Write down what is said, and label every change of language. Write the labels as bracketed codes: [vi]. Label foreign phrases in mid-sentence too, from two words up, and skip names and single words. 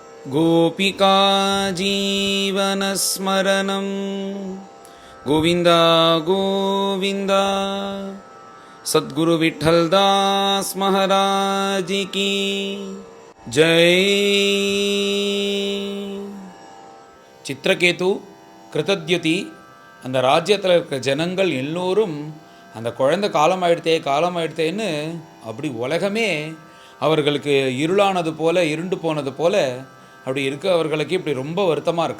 [sa] गोपिका जीवनस्मरणं गोविन्द गोविन्द [hi] सद्गुरु विठ्ठलदास महाराज की जय. [ta] சித்திரகேது கிருதத்யுதி அந்த ராஜ்யத்தில் இருக்கிற ஜனங்கள் எல்லோரும் அந்த குழந்தை காலமாயிடுத்தேன்னு அப்படி உலகமே அவர்களுக்கு இருளானது போல இருண்டு போனது போல அப்படி இருக்க அவர்களுக்கு இப்படி ரொம்ப வருத்தமாக இருக்கா.